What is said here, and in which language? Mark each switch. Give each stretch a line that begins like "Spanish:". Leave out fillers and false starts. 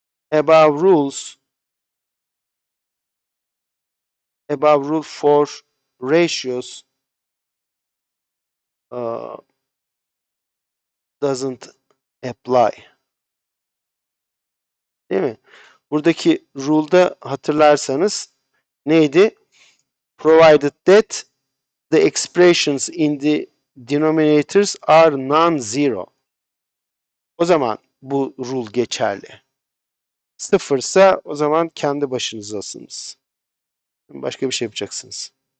English: above rules, above rule for ratios doesn't apply.
Turkish: Değil mi? Buradaki rule'da hatırlarsanız neydi?
English: Provided that the expressions in the denominators are non-zero.
Turkish: O zaman bu rule geçerli. Sıfırsa o zaman kendi başınızasınız. Başka bir şey yapacaksınız.